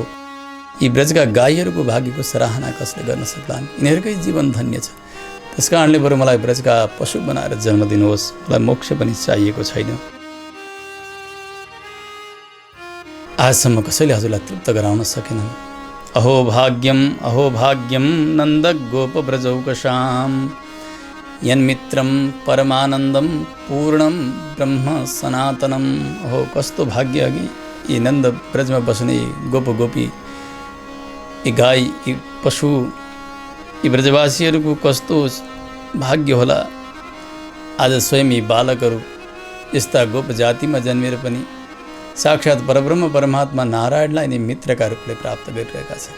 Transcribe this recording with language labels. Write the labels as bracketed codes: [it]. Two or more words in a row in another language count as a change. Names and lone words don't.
[ne] यी ब्रजका गाईहरूको भाग्यको सराहना कसले गर्न सक्लान्? यिनीहरूकै जीवन धन्य छ। त्यस कारणले बरु मलाई ब्रजका पशु बनाएर जन्म दिनुहोस्। मलाई मोक्ष पनि चाहिएको छैन। आजसम्म कसैले हजुरलाई तृप्त गराउन सकेनन्। [sa] अहो भाग्यम नन्द गोप ब्रजौकशाम यन्मित्रं परमानन्दं पूर्णं ब्रह्म सनातनम। [ne] हो कस्तो भाग्य अघि यी नन्द ब्रजमा बस्ने गोप गोपी, यी गाई, यी पशु, यी ब्रजवासीहरूको कस्तो भाग्य होला। आज स्वयं यी बालकहरू यस्ता गोप जातिमा जन्मेर पनि साक्षात् परब्रह्म परमात्मा नारायणलाई नै मित्रका रूपले प्राप्त गरिरहेका छन्।